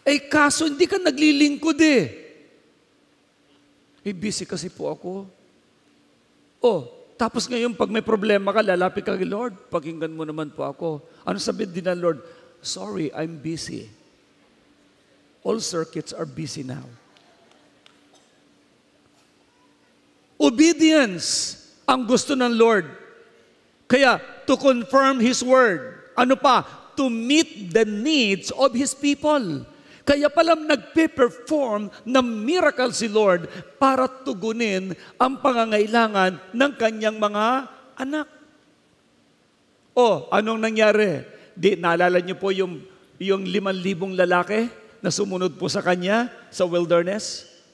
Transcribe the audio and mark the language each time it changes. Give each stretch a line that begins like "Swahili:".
Filipino: Kaso hindi ka naglilingkod eh. Busy kasi po ako. Tapos ngayon pag may problema ka, lalapit ka kay Lord, pakinggan mo naman po ako. Ano sabihin din ng Lord?
English: Sorry, I'm busy. All circuits are busy now.
Filipino: Obedience ang gusto ng Lord.
English: Kaya, to confirm His word.
Filipino: Ano pa?
English: To meet the needs of His people.
Filipino: Kaya palang nagpe-perform ng miracle si Lord para tugunin ang pangangailangan ng kanyang mga anak. Anong nangyari? Naalala niyo po yung 5,000 lalaki na sumunod po sa kanya sa wilderness?